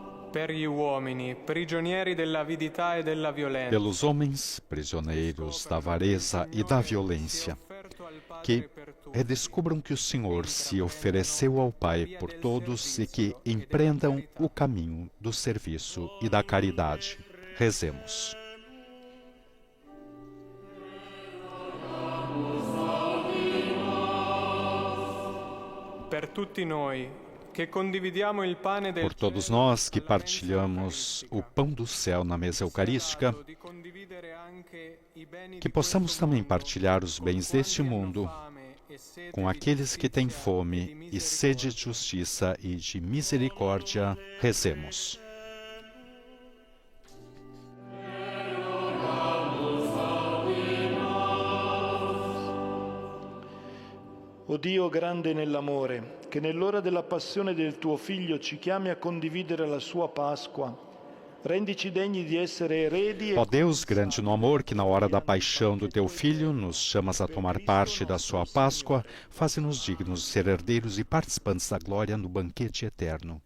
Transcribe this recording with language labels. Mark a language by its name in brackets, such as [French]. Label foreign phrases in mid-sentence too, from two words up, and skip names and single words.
[Italian] per gli uomini, prigionieri dell'avidità e della violenza, [Portuguese] pelos homens, prisioneiros da avareza e da violência, que redescubram que o Senhor se ofereceu ao Pai por todos e que empreendam o caminho do serviço e da caridade. Rezemos. [Italian] per tutti noi che condividiamo il pane del [Portuguese] Por todos nós que partilhamos o pão do céu na mesa eucarística, [Italian] di condividere anche i beni [Portuguese] que possamos também partilhar os bens deste mundo com aqueles que têm fome e sede de justiça e de misericórdia. Rezemos. [Italian] O Dio grande nell'amore, che nell'ora della passione del tuo Figlio ci chiami a condividere la sua Pasqua, rendici degni di essere eredi [Portuguese] Ó Deus grande no amor, que na hora da paixão do Teu Filho nos chamas a tomar parte da sua Páscoa, faze-nos dignos de ser herdeiros e participantes da glória no banquete eterno.